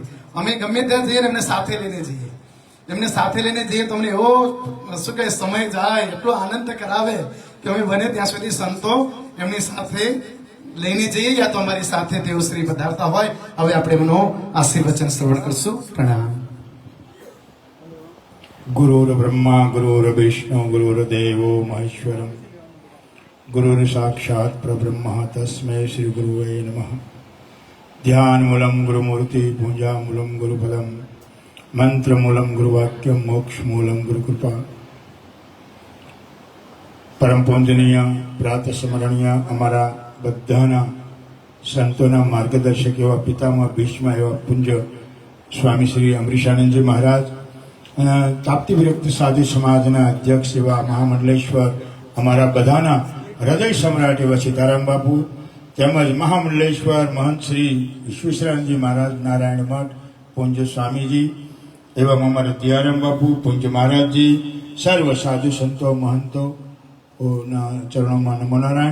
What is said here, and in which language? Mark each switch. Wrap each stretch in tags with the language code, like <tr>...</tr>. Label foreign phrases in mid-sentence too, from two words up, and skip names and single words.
<gu>અમે ગમે ત્યાં જઈએ એમને સાથે લઈને જઈએ, તો અમને એવો શું કહે સમય જાય, એટલો આનંદ કરાવે કે અમે બને ત્યાં સુધી સંતો એમની સાથે લઈને જઈએ યા તો અમારી સાથે તેઓ શ્રી પધારતા હોય. હવે આપણે એમનો આશીર્વચન શ્રવણ કરશું. પ્રણામ.</gu> <sa>गुरुर् ब्रह्मा गुरुर्विष्णु गुरुर्देवो महेश्वरम् गुरुर् साक्षात् परब्रह्म तस्मै श्री गुरुवे नमः. ध्यान मूलम गुरुमूर्ति, पूजा मूलम गुरुफलम, मंत्र मूलम गुरुवाक्यम, मोक्ष मूलम गुरुकृपा.</sa> <gu>પરમ પૂજનીય પ્રાત સ્મરણીય અમારા બધાના સંતોના માર્ગદર્શક એવા પિતામહ ભીષ્મ એવા પૂજ્ય સ્વામી શ્રી અમરીશાનંદજી મહારાજ, તાપ્તી વિરક્ત સાધુ સમાજના અધ્યક્ષ એવા મહામંડલેશ્વર, અમારા બધાના હૃદય સમ્રાટ એવા સીતારામ બાપુ, તેમજ મહામંડલેશ્વર મહંત શ્રી વિશ્વેશ્વરાનંદજી મહારાજ નારાયણ મઠ પૂજ્ય સ્વામીજી એવા અમારા દિયારામ બાપુ પૂજ્ય મહારાજજી, સર્વ સાધુ સંતો મહંતો ના ચરણોમાં નમો નારાયણ.</gu>